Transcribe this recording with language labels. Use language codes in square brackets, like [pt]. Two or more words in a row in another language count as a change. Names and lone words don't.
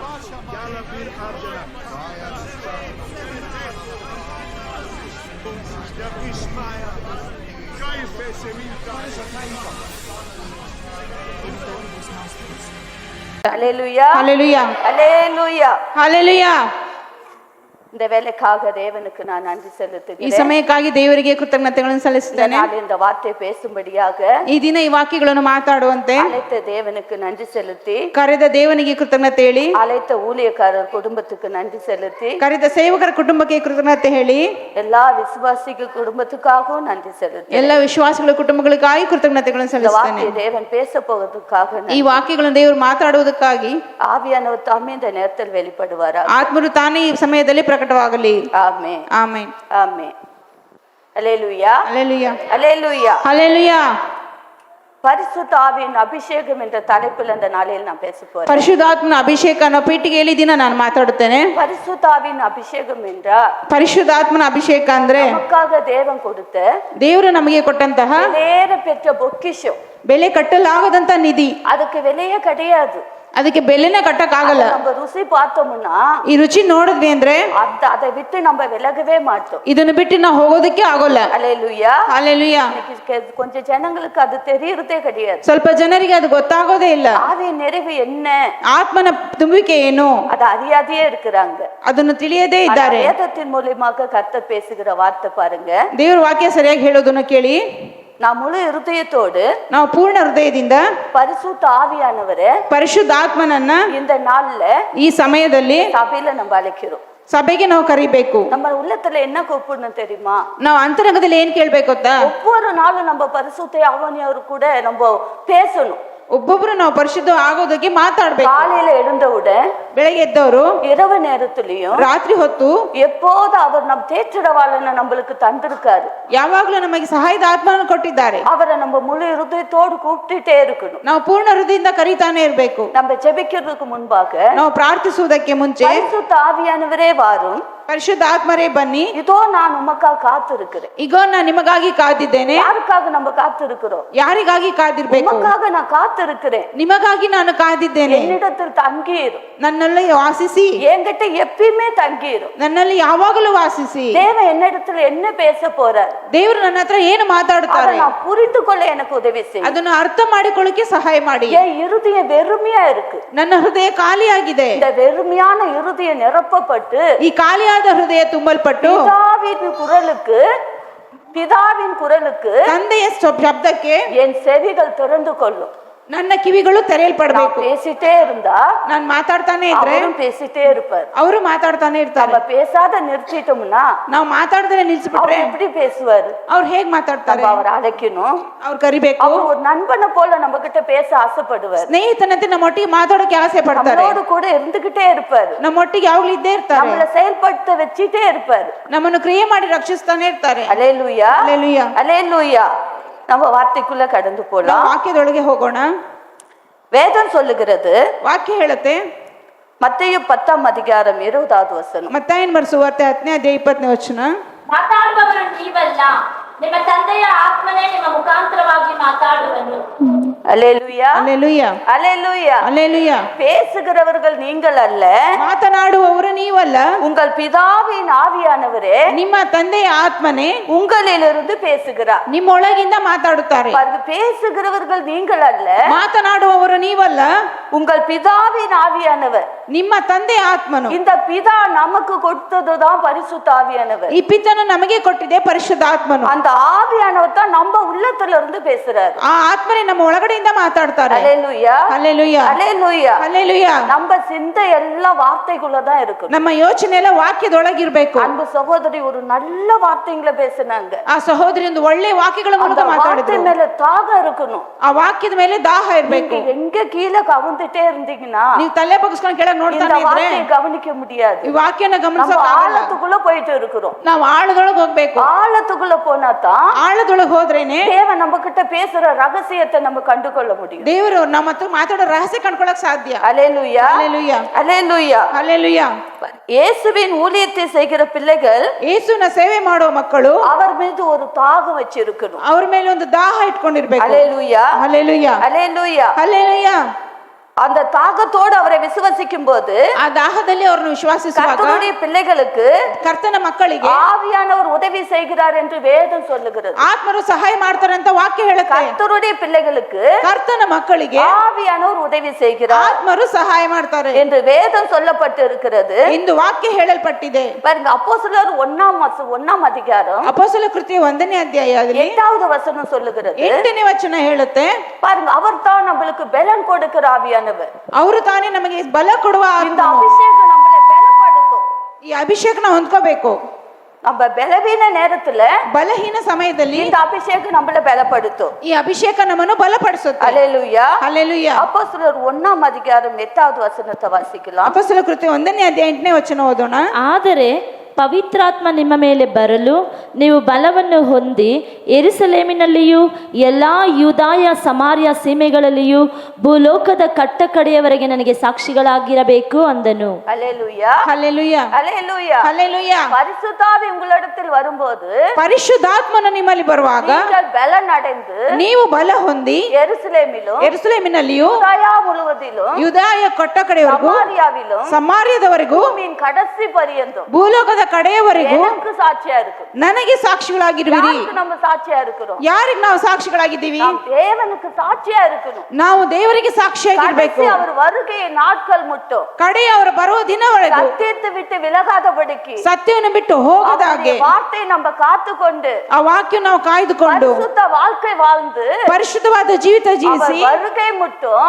[ta] Hallelujah. Hallelujah. Hallelujah. Hallelujah. இந்த வேலைக்காக தேவனுக்கு நான் நன்றி [kn] ಈ [ta] செலுத்துகிறேன். [kn] ಸಮಯಕ್ಕಾಗಿ ದೇವರಿಗೆ ಕೃತಜ್ಞತೆಗಳನ್ನು ಸಲ್ಲಿಸುತ್ತೇನೆ. [ta] இந்த வார்த்தை பேசும்படியாக [kn] ಈ ದಿನ ಈ ವಾಕ್ಯಗಳನ್ನು ಮಾತಾಡುವಂತೆ [ta] அழைத்த தேவனுக்கு நன்றி செலுத்தி, [kn] ಕರೆದ ದೇವನಿಗೆ ಕೃತಜ್ಞತೆ ಹೇಳಿ, [ta] அழைத்த ஊழியக்காரர் குடும்பத்துக்கு நன்றி செலுத்தி, [kn] ಕರೆದ ಸೇವಕರ ಕುಟುಂಬಕ್ಕೆ ಕೃತಜ್ಞತೆ ಹೇಳಿ, [ta] எல்லா விசுவாசிகள் குடும்பத்துக்காகவும் நன்றி செலுத்தி, [kn] ಎಲ್ಲ ವಿಶ್ವಾಸಿಗಳ ಕುಟುಂಬಗಳಿಗಾಗಿ ಕೃತಜ್ಞತೆಗಳನ್ನು [ta] இந்த [kn] ಸಲ್ಲಿಸುತ್ತೇನೆ. [ta] வார்த்தையை தேவன் பேச போவதற்காக [kn] ಈ ವಾಕ್ಯಗಳನ್ನು ದೇವರು ಮಾತಾಡುವುದಕ್ಕಾಗಿ [ta] ஆவியானவர் தாமே இந்த நேரத்தில் வெளிப்படுவாரா. [kn] ಆತ್ಮರು ತಾನೇ ಈ ಸಮಯದಲ್ಲಿ ಪ್ರಕಟವಾಗಲಿ. [ta] ஆமென். [kn] ಆಮೆನ್. [ta] ஆமென். அல்லேலூயா. அல்லேலூயா. அல்லேலூயா. அல்லேலூயா. பரிசுத்த ஆவியின் அபிஷேகம் என்ற தலைப்பில் அந்த நாளில் நான் பேச போறேன். [kn] ಪರಿಶುದ್ಧಾತ್ಮನ ಅಭಿಷೇಕ ಅನ್ನೋ ಪೀಠಿಗೆಯಲ್ಲಿ ದಿನ ನಾನು ಮಾತಾಡುತ್ತೇನೆ. [ta] பரிசுத்த ஆவியின் அபிஷேகம் என்றால் [kn] ಪರಿಶುದ್ಧಾತ್ಮನ ಅಭಿಷೇಕ ಅಂದ್ರೆ [ta] நமக்காக தேவன் கொடுத்த [kn] ದೇವರು ನಮಗೆ ಕೊಟ್ಟಂತಹ [ta] ಬೇರೆ பெற்ற பொக்கிஷம். [kn] ಬೆಲೆ ಕಟ್ಟಲಾಗದಂತ ನಿಧಿ. [ta] அதுக்கு விலையே கிடையாது. [kn] ಅದಕ್ಕೆ ಬೆಲೆನೇ ಕಟ್ಟಕ್ಕಾಗಲ್ಲ. [ta] நம்ம ருசி பார்த்தோம்னா [kn] ಈ ರುಚಿ ನೋಡಿದ್ವಿ ಅಂದ್ರೆ [ta] அதை விட்டு நம்ம விலகவே மாட்டோம். [kn] ಇದನ್ನು ಬಿಟ್ಟು ನಾವು ಹೋಗೋದಕ್ಕೆ ಆಗೋಲ್ಲ. [ta] அல்லேலூயா. [kn] ಹಲ್ಲೆಲೂಯಾ. [ta] கொஞ்சம் ஜனங்களுக்கு அது தெரியறதே கிடையாது. [kn] ಸ್ವಲ್ಪ ಜನರಿಗೆ ಅದು ಗೊತ್ತಾಗೋದೇ ಇಲ್ಲ. [ta] ஆவியின் நிறைவு என்ன, [kn] ಆತ್ಮನ ತುಂಬುವಿಕೆ ಏನು, [ta] அது அறியாதையே இருக்கிறாங்க. [kn] ಅದನ್ನು ತಿಳಿಯದೇ ಇದ್ದಾರೆ. [ta] வேதத்தின் மூலமாக கர்த்தர் பேசுகிற வார்த்தை பாருங்க. [kn] ದೇವರ ವಾಕ್ಯ ಸರಿಯಾಗಿ ಹೇಳೋದನ್ನು ಕೇಳಿ, [ta] நான் முழு இருதயத்தோடு [kn] ನಾವು ಪೂರ್ಣ ಹೃದಯದಿಂದ [ta] பரிசுத்த ஆவியானவரே [kn] ಪರಿಶುದ್ಧಾತ್ಮನನ್ನ [ta] இந்த நாள்ல [kn] ಈ ಸಮಯದಲ್ಲಿ [ta] சபையில நம்ம அழைக்கிறோம். [kn] ಸಭೆಗೆ ನಾವು ಕರಿಬೇಕು. [ta] நம்ம உள்ளத்துல என்ன கூப்பிடணும் தெரியுமா? [kn] ನಾವು ಅಂತರಂಗದಲ್ಲಿ ಏನ್ ಕೇಳ್ಬೇಕು ಗೊತ್ತಾ? [ta] ஒவ்வொரு நாளும் நம்ம பரிசுத்த ஆவியானவர் கூட நம்ம பேசணும். [kn] ಒಬ್ಬೊಬ್ರು ನಾವು ಪರಿಶುದ್ಧ ಆಗೋದಕ್ಕೆ ಮಾತಾಡ್ಬೇಕು. [ta] காலையில எழுந்தவுடன், [kn] ಬೆಳಗ್ಗೆ ಎದ್ದವರು, [ta] இரவு நேரத்திலையும், [kn] ರಾತ್ರಿ ಹೊತ್ತು [ta] எப்போது அவர் நம் தேற்றடவாளனை நம்மளுக்கு தந்திருக்காரு. [kn] ಯಾವಾಗ್ಲೂ ನಮಗೆ ಸಹಾಯದ ಆತ್ಮವನ್ನು ಕೊಟ್ಟಿದ್ದಾರೆ. [ta] அவரை நம்ம முழு இருதயத்தோடு கூப்பிட்டுட்டே இருக்கணும். [kn] ನಾವು ಪೂರ್ಣ ಹೃದಯದಿಂದ ಕರೀತಾನೆ ಇರ್ಬೇಕು. [ta] நம்ம ஜெபிக்கிறதுக்கு முன்பாக [kn] ನಾವು ಪ್ರಾರ್ಥಿಸುವುದಕ್ಕೆ ಮುಂಚೆ [ta] பரிசுத்த ஆவியானவரே வாரும், [kn] ಪರಿಶುದ್ಧ ಆತ್ಮರೇ ಬನ್ನಿ, [ta] இதோ நான் உமக்காக காத்திருக்கிறேன். [kn] ಈಗೋ ನಾನು ನಿಮಗಾಗಿ ಕಾದಿದ್ದೇನೆ. [ta] யாருக்காக நம்ம காத்திருக்கிறோம்? [kn] ಯಾರಿಗಾಗಿ ಕಾದಿರ್ಬೇಕು? [ta] உமக்காக நான் காத்திருக்கிறேன். [kn] ನಿಮಗಾಗಿ ನಾನು ಕಾದಿದ್ದೇನೆ. [ta] என்னிடத்தில் தங்கியிரும், [kn] ನನ್ನಲ್ಲಿ ವಾಸಿಸಿ, [ta] என்கிட்ட எப்பயுமே தங்கியிரும். [kn] ನನ್ನಲ್ಲಿ ಯಾವಾಗಲೂ ವಾಸಿಸಿ. [ta] தேவன் என்னிடத்துல என்ன பேச போறார், [kn] ದೇವರು ನನ್ನ ಹತ್ರ ಏನು ಮಾತಾಡುತ್ತಾರೆ [ta] நான் புரிந்து கொள்ள எனக்கு உதவி செய்யும். [kn] ಅದನ್ನು ಅರ್ಥ ಮಾಡಿಕೊಳ್ಳಕ್ಕೆ ಸಹಾಯ ಮಾಡಿ. [ta] என் இருதயம் வெறுமையா இருக்கு. [kn] ನನ್ನ ಹೃದಯ ಖಾಲಿಯಾಗಿದೆ. [ta] இந்த வெறுமையான இருதயம் நிரப்பப்பட்டு [kn] ಈ ಖಾಲಿಯಾದ ಹೃದಯ ತುಂಬಲ್ಪಟ್ಟು [ta] பிதாவின் குரலுக்கு [kn] ತಂದೆಯ ಶಬ್ದಕ್ಕೆ [ta] என் செவிகள் திறந்து கொள்ளும். [kn] ನನ್ನ ಕಿವಿಗಳು ತೆರೆಯಲ್ಪಡಬೇಕು. [ta] பேசிட்டே இருந்தா [kn] ನಾನು ಮಾತಾಡ್ತಾನೆ ಇದ್ರೆ [ta] அவரும் பேசிட்டே இருப்பார். [kn] ಅವರು ಮಾತಾಡ್ತಾನೆ ಇರ್ತಾರೆ. [ta] நம்ம பேசாத நிறுத்திட்டோம்னா [kn] ನಾವು ಮಾತಾಡದೇ ನಿಲ್ಸ್ಬಿಟ್ರೆ [ta] அவர் எப்படி பேசுவாரு? [kn] ಅವ್ರು ಹೇಗ್ ಮಾತಾಡ್ತಾರೆ? [ta] அவர் அழைக்கணும், [kn] ಅವ್ರು ಕರಿಬೇಕು. [ta] அவர் ஒரு நண்பனை போல நம்ம கிட்ட பேச ஆசைப்படுவார். [kn] ಸ್ನೇಹಿತನಂತೆ ನಮ್ಮೊಟ್ಟಿಗೆ ಮಾತಾಡೋಕೆ ಆಸೆ ಪಡ್ತಾರೆ. [ta] நம்மளோடு கூட இருந்துகிட்டே இருப்பாரு. [kn] ನಮ್ಮೊಟ್ಟಿಗೆ ಯಾವಾಗ್ಲೂ ಇದ್ದೇ ಇರ್ತಾರೆ. [ta] நம்மள செயல்படுத்த வச்சிட்டே இருப்பாரு. [kn] ನಮ್ಮನ್ನು ಕ್ರಿಯೆ ಮಾಡಿ ರಕ್ಷಿಸ್ತಾನೆ ಇರ್ತಾರೆ. [ta] அல்லேலூயா. அல்லேலூயா. அல்லேலூயா. நம்ம வார்த்தைக்குள்ள கடந்து போலாம். [kn] ವಾಕ್ಯದೊಳಗೆ ಹೋಗೋಣ. [ta] வேதம் சொல்லுகிறது, [kn] ವಾಕ್ಯ ಹೇಳುತ್ತೆ, [ta] மத்தேயு 10 அதிகாரம் 20வது வசனம். [kn] ಮತ್ತಾಯನ ಬರೆಸುವಾರ್ತೆ 10ನೇ ಅಧ್ಯಾಯ 20ನೇ ವಚನ. ಮಾತಾಡುವವರು ನೀವಲ್ಲ, ನಿಮ್ಮ ತಂದೆಯ ಆತ್ಮನೇ ನಿಮ್ಮ ಮುಖಾಂತರವಾಗಿ ಮಾತಾಡುವನು. [ta] அல்லேலூயா. அல்லேலூயா. அல்லேலூயா. அல்லேலூயா. பேசுகிறவர்கள் நீங்கள் அல்ல, [kn] ಮಾತನಾಡುವವರು ನೀವಲ್ಲ, [ta] உங்கள் பிதாவின் ஆவியானவரே [kn] ನಿಮ್ಮ ತಂದೆಯ ಆತ್ಮನೇ [ta] உங்களிலிருந்து பேசுகிறார். [kn] ನಿಮ್ಮೊಳಗಿಂದ ಮಾತಾಡುತ್ತಾರೆ. [ta] பேசுகிறவர்கள் நீங்கள் அல்ல, [kn] ಮಾತನಾಡುವವರು ನೀವಲ್ಲ, [ta] உங்கள் பிதாவின் ஆவியானவர். [kn] ನಿಮ್ಮ ತಂದೆಯ ಆತ್ಮನು. [ta] இந்த பிதா நமக்கு கொடுத்ததுதான் பரிசுத்த ஆவியானவர். [kn] ಈ ಪಿತನು ನಮಗೆ ಕೊಟ್ಟಿದೆ ಪರಿಶುದ್ಧ ಆತ್ಮನು. [ta] அந்த ஆவியானவர் தான் நம்ம உள்ளத்துல இருந்து பேசுறாரு. [kn] ಆ ಆತ್ಮನೇ ನಮ್ಮ ಒಳಗಡೆಯಿಂದ ಮಾತಾಡ್ತಾರೆ. [ta] அல்லேலூயா. அல்லேலೂயா. அல்லேலூயா. அல்லேலೂயா. நம்ம சிந்தை எல்லாம் வார்த்தைக்குள்ள தான் இருக்கு. [kn] ನಮ್ಮ ಯೋಚನೆ ಎಲ್ಲ ವಾಕ್ಯದೊಳಗಿರ್ಬೇಕು. [ta] அன்பு சகோதரி ஒரு நல்ல வார்த்தைங்களை பேசினாங்க. [kn] ಆ ಸಹೋದರಿ ಒಂದು ಒಳ್ಳೆ ವಾಕ್ಯಗಳ ಮೂಲಕ ಮಾತಾಡಿದ್ರು. [ta] வார்த்தை மேல தாகம் இருக்கணும். [kn] ಆ ವಾಕ್ಯದ ಮೇಲೆ ದಾಹ ಇರಬೇಕು. [ta] எங்க கீழே கவுந்துட்டே இருந்தீங்கன்னா [kn] ನೀವು ತಲೆ ಬಗ್ಗಿಸ್ಕೊಂಡು ಕೆಳಗೆ ನೋಡ್ತಾನೆ ಇದ್ರೆ [ta] வார்த்தையை கவனிக்க முடியாது. [kn] ಈ ವಾಕ್ಯನ [ta] நம்ம [kn] ಗಮನಿಸೋಕೆ ಆಗಲ್ಲ. [ta] ஆழத்துக்குள்ள போயிட்டு இருக்கிறோம். [kn] ನಾವು ಆಳದೊಳಗೆ ಹೋಗ್ಬೇಕು. [ta] ஆழத்துக்குள்ள போனா தான் [kn] ಆಳದೊಳಗೆ ಹೋದ್ರೇನೆ [ta] தேவன் நம்ம கிட்ட பேசுற ரகசியத்தை நம்ம கண்டுகொள்ள முடியும். [kn] ದೇವರು ನಮ್ಮ ಹತ್ರ ಮಾತಾಡೋ ರಹಸ್ಯ ಕಂಡುಕೊಳ್ಳಕ್ ಸಾಧ್ಯ. [ta] அல்லேலூயா. அல்லேலூயா. அல்லேலூயா. அல்லேலூயா. இயேசுவின் ஊழியத்தை செய்கிற பிள்ளைகள், [kn] ಯೇಸುವಿನ ಸೇವೆ ಮಾಡೋ ಮಕ್ಕಳು [ta] அவர் மீது ஒரு தாகம் வச்சிருக்கணும். [kn] ಅವ್ರ ಮೇಲೆ ಒಂದು ದಾಹ ಇಟ್ಕೊಂಡಿರ್ಬೇಕು. [ta] அல்லேலூயா. அல்லேலூயா. அல்லேலூயா. அல்லேலூயா. அந்த தாகத்தோடு அவரை விசுவசிக்கும் போது [kn] ಆ ದಾಹದಲ್ಲಿ ಅವರನ್ನು ವಿಶ್ವಾಸಿಸುವಾಗ [ta] கர்த்தருடைய பிள்ளைகளுக்கு [kn] ಕರ್ತನ ಮಕ್ಕಳಿಗೆ [ta] ஆவியானவர் உதவி செய்கிறார் என்று வேதம் சொல்லுகிறது. [kn] ಆತ್ಮರು ಸಹಾಯ ಮಾಡ್ತಾರೆ ಅಂತ ವಾಕ್ಯ ಹೇಳುತ್ತೆ. [ta] கர்த்தருடைய பிள்ளைகளுக்கு [kn] ಕರ್ತನ ಮಕ್ಕಳಿಗೆ [ta] ஆவியானவர் உதவி செய்கிறார் [kn] ಆತ್ಮರು ಸಹಾಯ ಮಾಡ್ತಾರೆ [ta] என்று வேதம் சொல்லப்பட்டு இருக்கிறது. [kn] ಎಂದು ವಾಕ್ಯ ಹೇಳಲ್ಪಟ್ಟಿದೆ. [ta] பாருங்க, அப்போஸ்தலர் 1ஆம் அதிகாரம் [kn] ಅಪೊಸ್ತಲ ಕೃತ್ಯ 1ನೇ ಅಧ್ಯಾಯದಲ್ಲಿ [ta] 8வது வசனம் சொல்லுகிறது. [kn] 8ನೇ ವಚನ ಹೇಳುತ್ತೆ, [ta] பாருங்க, அவர் தான் நம்மளுக்கு பலன் கொடுக்கிற ஆவியானவர். [kn] ಅವರು ತಾನೇ ನಮಗೆ ಬಲ ಕೊಡುವ [ta] இந்த [kn] ಆತ್ಮನು. [ta] அபிஷேகம் நம்மளை பலப்படுத்தும். [kn] ಈ ಅಭಿಷೇಕನ ಹೊಂದ್ಕೋಬೇಕು. [ta] நம்ம பலவீன நேரத்துல [kn] ಬಲಹೀನ ಸಮಯದಲ್ಲಿ [ta] இந்த அபிஷேகம் நம்மளை பலப்படுத்தும். [kn] ಈ ಅಭಿಷೇಕ ನಮ್ಮನ್ನು ಬಲಪಡಿಸುತ್ತೆ. [ta] அல்லேலூயா. [kn] ಹಲ್ಲೆಲೂಯಾ. [ta] அப்போஸ்தலர் 1ஆம் அதிகாரம் 8வது வசனத்தை வாசிக்கலாம். [kn] ಅಪೊಸ್ತಲ ಕೃತ್ಯ 1ನೇ ಅಧ್ಯಾಯ 8ನೇ ವಚನ ಓದೋಣ. ಆದರೆ ಪವಿತ್ರಾತ್ಮ ನಿಮ್ಮ ಮೇಲೆ ಬರಲು ನೀವು ಬಲವನ್ನು ಹೊಂದಿ ಯೆರೂಸಲೇಮಿನಲ್ಲಿಯೂ ಎಲ್ಲ ಯೂದಾಯ ಸಮಾರ್ಯ ಸೀಮೆಗಳಲ್ಲಿಯೂ ಭೂಲೋಕದ ಕಟ್ಟಕಡೆಯವರೆಗೆ ನನಗೆ ಸಾಕ್ಷಿಗಳಾಗಿರಬೇಕು ಅಂದನು. [ta] அல்லேலூயா. [kn] ಹಲ್ಲೆಲೂಯಾ. [ta] அல்லேலூயா. [kn] ಹಲ್ಲೆಲೂಯಾ. [ta] பரிசுத்த ஆவி உங்களிடத்தில் வரும்போது [kn] ಪರಿಶುದ್ಧಾತ್ಮನು ನಿಮ್ಮಲ್ಲಿ ಬರುವಾಗ [ta] நீங்கள் பலன் அடைந்து [kn] ನೀವು ಬಲ ಹೊಂದಿ [ta] எருசலேமிலும் [kn] ಯೆರೂಸಲೇಮಿನಲ್ಲಿಯೂ [ta] யூதாயா முழுவதிலும் [kn] ಯೂದಾಯ ಕೊಟ್ಟ ಕಡೆಯವರೆಗೂ [ta] சமாரியாவிலும் [kn] ಸಮಾರ್ಯದವರೆಗೂ [ta] பூமியின் கடைசி பரியந்தம் [kn] ಭೂಲೋಕದ ಕಡೆಯವರೆಗೂ [ta] எனக்கு சாட்சியா இருக்கு. [kn] ನನಗೆ ಸಾಕ್ಷಿಗಳಾಗಿರುವಿರಿ. [ta] யாருக்கு நம்ம சாட்சியா இருக்கிறோம்? [kn] ಯಾರಿಗೆ ನಾವು ಸಾಕ್ಷಿಗಳಾಗಿದ್ದೀವಿ? [ta] நாம் தேவனுக்கு சாட்சியா இருக்கணும். [kn] ನಾವು ದೇವರಿಗೆ ಸಾಕ್ಷಿಯಾಗಿರ್ಬೇಕು. [ta] கடைசி அவர் வருகை நாட்கள் மட்டும் [kn] ಕಡೆಯ ಅವರು ಬರುವ ದಿನವರೆಗೂ [ta] சத்தியத்தை விட்டு விலகாதபடிக்கு [kn] ಸತ್ಯವನ್ನು ಬಿಟ್ಟು ಹೋಗದ ಹಾಗೆ [ta] அவருடைய வார்த்தை நம்ம காத்துக்கொண்டு [kn] ಆ ವಾಕ್ಯ ನಾವು ಕಾಯ್ದುಕೊಂಡು [ta] பரிசுத்த வாழ்க்கை வாழ்ந்து [kn] ಪರಿಶುದ್ಧವಾದ ಜೀವಿತ ಜೀವಿಸಿ [ta] அவர் வருகை மட்டும்